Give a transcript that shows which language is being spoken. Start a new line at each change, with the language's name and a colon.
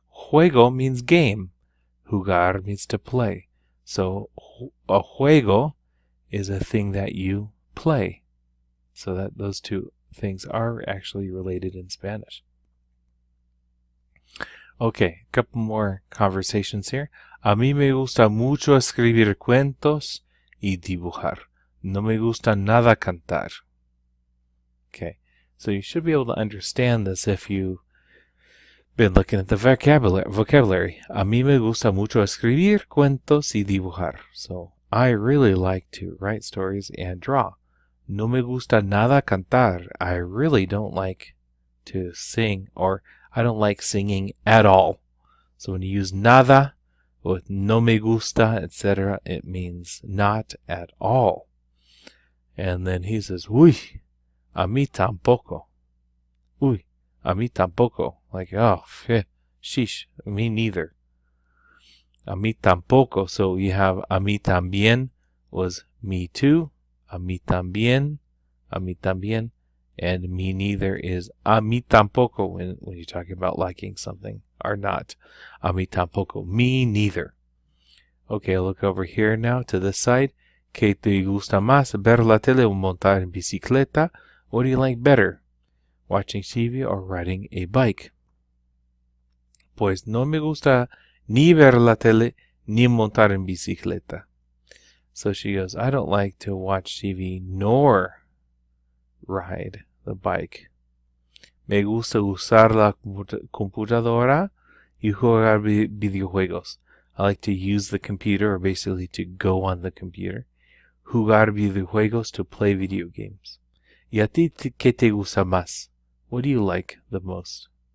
English: Juego means game. Jugar means to play. So a juego is a thing that you play. So that those two things are actually related in Spanish. Okay, a couple more conversations here.
Spanish: A mí me gusta mucho escribir cuentos y dibujar. No me gusta nada cantar.
English: Okay, so you should be able to understand this if you've been looking at the vocabulary.
Spanish: A mí me gusta mucho escribir cuentos y dibujar.
English: So I really like to write stories and draw.
Spanish: No me gusta nada cantar.
English: I really don't like to sing, or I don't like singing at all. So when you use nada with
Spanish: no me gusta,
English: etc., it means not at all. And then he says,
Spanish: uy, a mí tampoco. Uy, a mí tampoco.
English: Like, oh, sheesh, me neither.
Spanish: A mí tampoco.
English: So you have
Spanish: a mí también
English: was me too.
Spanish: A mí también. A mí también.
English: And me neither is
Spanish: a mí tampoco
English: when you're talking about liking something or not.
Spanish: A mí tampoco.
English: Me neither. Okay, look over here now to this side.
Spanish: ¿Qué te gusta más, ver la tele o montar en bicicleta?
English: What do you like better, watching TV or riding a bike?
Spanish: Pues no me gusta ni ver la tele ni montar en bicicleta.
English: So she goes, I don't like to watch TV nor ride the bike.
Spanish: Me gusta usar la computadora y jugar videojuegos.
English: I like to use the computer, or basically to go on the computer.
Spanish: Jugar videojuegos,
English: to play video games.
Spanish: ¿Y a ti qué te gusta más?
English: What do you like the most?